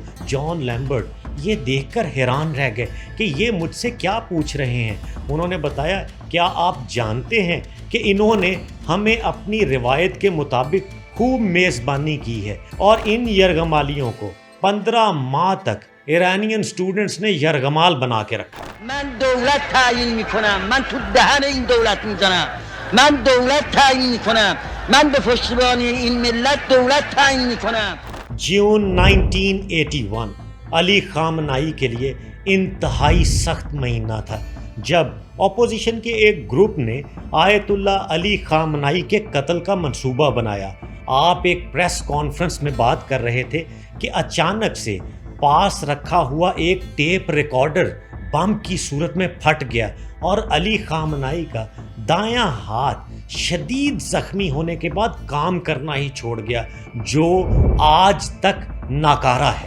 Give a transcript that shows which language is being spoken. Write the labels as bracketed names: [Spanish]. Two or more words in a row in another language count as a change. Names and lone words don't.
[Urdu] جان لیمبرٹ یہ دیکھ کر حیران رہ گئے کہ یہ مجھ سے کیا پوچھ رہے ہیں. انہوں نے بتایا کیا آپ جانتے ہیں کہ انہوں نے ہمیں اپنی روایت کے مطابق خوب میزبانی کی ہے اور ان یرغمالیوں کو 15 ماہ تک ایرانین سٹوڈنٹس نے یرغمال بنا کے رکھا. [Persian] من دولت تعیین میکنم، من تو دهن این دولت میزنم، من دولت تعیین میکنم، من به پشتیبانی این ملت دولت تعیین میکنم. [Urdu] جون 1981 علی خامنائی کے لیے انتہائی سخت مہینہ تھا جب اپوزیشن کے ایک گروپ نے آیت اللہ علی خامنائی کے قتل کا منصوبہ بنایا. آپ ایک پریس کانفرنس میں بات کر رہے تھے کہ اچانک سے پاس رکھا ہوا ایک ٹیپ ریکارڈر بم کی صورت میں پھٹ گیا اور علی خامنائی کا دایاں ہاتھ شدید زخمی ہونے کے بعد کام کرنا ہی چھوڑ گیا جو آج تک ناکارہ ہے.